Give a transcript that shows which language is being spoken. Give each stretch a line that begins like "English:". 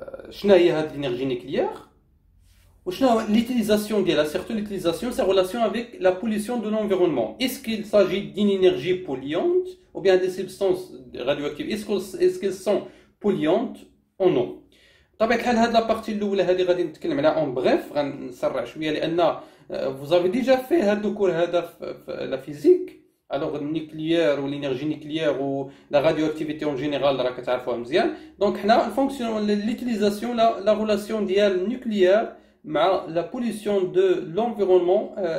Arabic: شنو هي هذه
French: l'énergie nucléaire
Arabic: وشنو
French: l'utilisation
Arabic: ديالها,
French: surtout l'utilisation, sa relation avec la pollution de l'environnement. Est-ce qu'il s'agit d'une énergie polluante ou bien des substances radioactives? Est-ce qu'elles sont polluantes ou non?
Arabic: طبعا الحال هذه لابارتي الاولى هذه غادي نتكلم عليها اون بريف, غنسرع شويه لان
French: vous avez déjà fait
Arabic: هذا الكور هذا في
French: la physique. Alors, le nucléaire ou l'énergie nucléaire ou la radioactivité en général, donc, l'utilisation, la relation nucléaire avec la pollution de l'environnement.